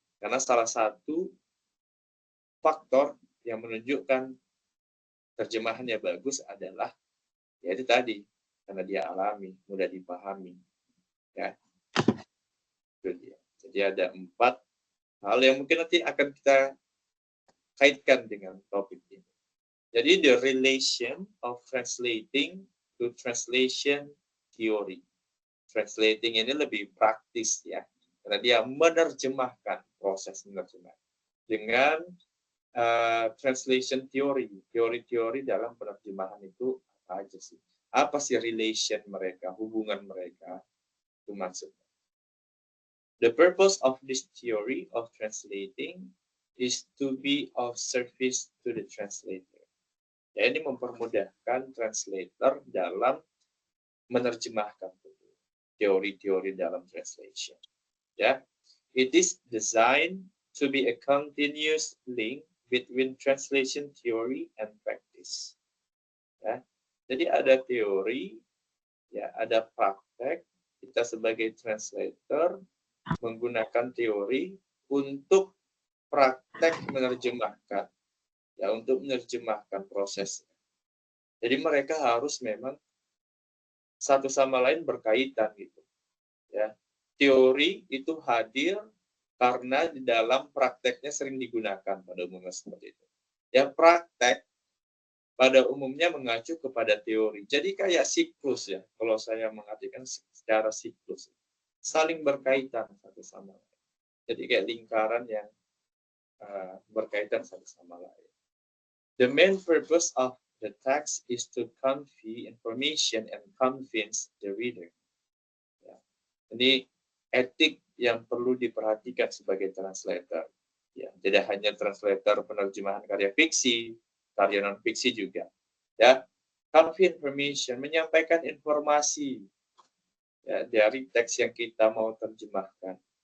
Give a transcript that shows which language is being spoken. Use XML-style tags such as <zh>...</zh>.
<id>Karena salah satu faktor yang menunjukkan terjemahannya bagus adalah yaitu tadi, karena dia alami, mudah dipahami. Ya. Itu dia. Jadi ada 4 hal yang mungkin nanti akan kita kaitkan dengan topik ini.</id> <en>Jadi the relation of translating to translation theory.</en> <id>Translating ini lebih praktis ya, karena dia menerjemahkan, proses menerjemahkan dengan translation theory. Teori-teori dalam penerjemahan itu apa aja sih? Apa sih relation mereka, hubungan mereka? Itu maksudnya.</id> <en>The purpose of this theory of translating is to be of service to the translator.</en> <id>Ya, ini mempermudahkan translator dalam menerjemahkan teori-teori dalam translation.</id> <en>Ya, it is designed to be a continuous link between translation theory and practice.</en> <id>Ya, jadi ada teori, ya ada praktek. Kita sebagai translator menggunakan teori untuk praktek menerjemahkan. Ya, untuk menerjemahkan prosesnya. Jadi mereka harus memang satu sama lain berkaitan gitu. Ya. Teori itu hadir karena di dalam prakteknya sering digunakan pada umumnya seperti itu. Ya, praktek pada umumnya mengacu kepada teori. Jadi kayak siklus ya, kalau saya mengartikan secara siklus. Saling berkaitan satu sama lain. Jadi kayak lingkaran yang berkaitan satu sama lain.</id> <en>The main purpose of the text is to convey information and convince the reader.</en> <id>Ya. Ini etik yang perlu diperhatikan sebagai translator. Ya, tidak hanya translator penerjemahan karya fiksi, karya non fiksi juga. Ya,</id> <en>convey information,</en> <id>menyampaikan informasi ya, dari teks yang kita mau terjemahkan.</id>